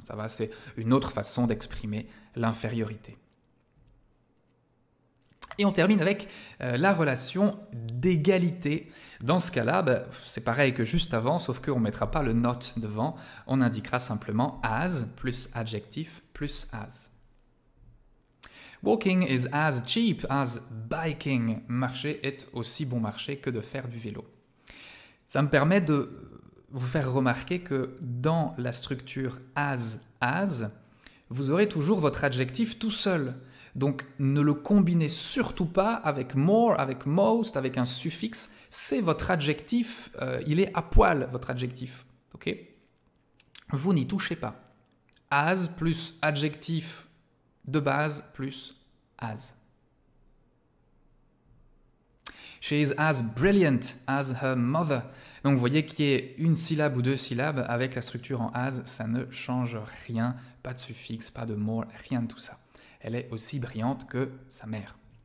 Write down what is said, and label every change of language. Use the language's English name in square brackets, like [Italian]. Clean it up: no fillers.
[French] Ça va, c'est une autre façon d'exprimer l'infériorité. Et on termine avec la relation d'égalité. Dans ce cas-là, c'est pareil que juste avant, sauf qu'on ne mettra pas le not devant. On indiquera simplement as plus adjectif plus as. [English] Walking is as cheap as biking. [French] Marcher est aussi bon marché que de faire du vélo. Ça me permet de vous faire remarquer que dans la structure as, vous aurez toujours votre adjectif tout seul. Donc ne le combinez surtout pas avec more, avec most, avec un suffixe. C'est votre adjectif, il est à poil, votre adjectif. Ok ? Vous n'y touchez pas. As plus adjectif de base plus as. [English] She is as brilliant as her mother. [French] Donc vous voyez qu'il y ait une syllabe ou deux syllabes avec la structure en as, ça ne change rien, pas de suffixe, pas de more, rien de tout ça. Elle est aussi brillante que sa mère.